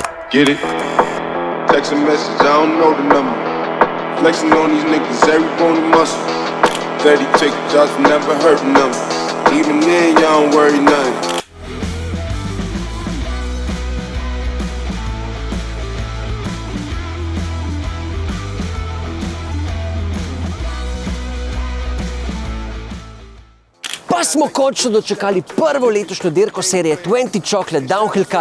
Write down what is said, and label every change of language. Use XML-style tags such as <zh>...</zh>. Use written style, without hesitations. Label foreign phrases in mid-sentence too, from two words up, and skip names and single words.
<en>Get it? Text a message, I don't know the number. Flexing on these niggas, every bone and muscle. 30 tickets, just never hurt them. Even then, y'all don't worry nothing.</en> <sl>Pa smo končno dočekali prvo letošnjo dirko serije 20 Chocolate Downhill Cup.</sl>